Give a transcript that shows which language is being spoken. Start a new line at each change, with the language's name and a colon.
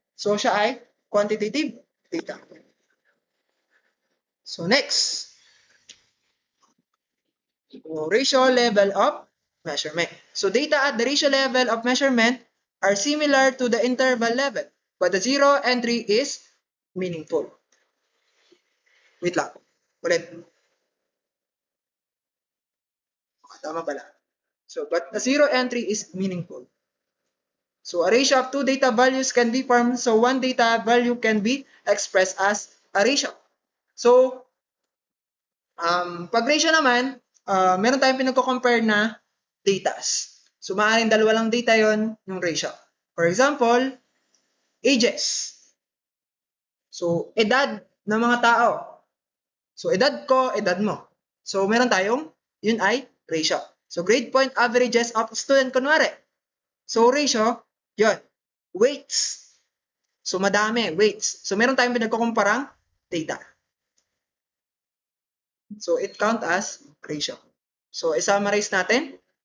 Filipino: So siya ay quantitative data.
English: So next, ratio level of measurement. So data at the ratio level of measurement are similar to the interval level, but the zero entry is meaningful. Wait lang.
Filipino: Ulit. Tama pala.
English: So, but the zero entry is meaningful. So, a ratio of two data values can be formed. So, one data value can be expressed as a ratio.
Filipino: So, pag ratio naman, meron tayong pinagko-compare na datas. So, maaaring dalawa lang data yon yung ratio. For example, ages. So, edad ng mga tao. So, edad ko, edad mo. So, meron tayong, yun ay ratio.
English: So, grade point averages of student, kunwari. So, ratio, yun. Weights. So, madami, weights.
Filipino: So, meron tayong pinagkukumparang data.
English: So, it count as ratio. So,
Filipino: i-summarize natin.